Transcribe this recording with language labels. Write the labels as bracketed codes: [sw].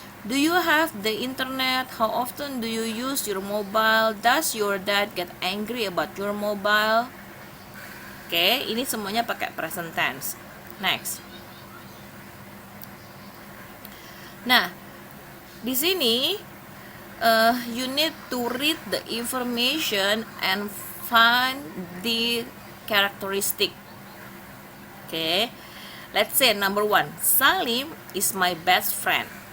[en] Do you have the internet? How often do you use your mobile? Does your dad get angry about your mobile? [id] Oke, ini semuanya pakai present tense. [en] Next. [id] Nah, di sini [en] you need to read the information and find the characteristic. Okay, let's say number 1, Salim is my best friend.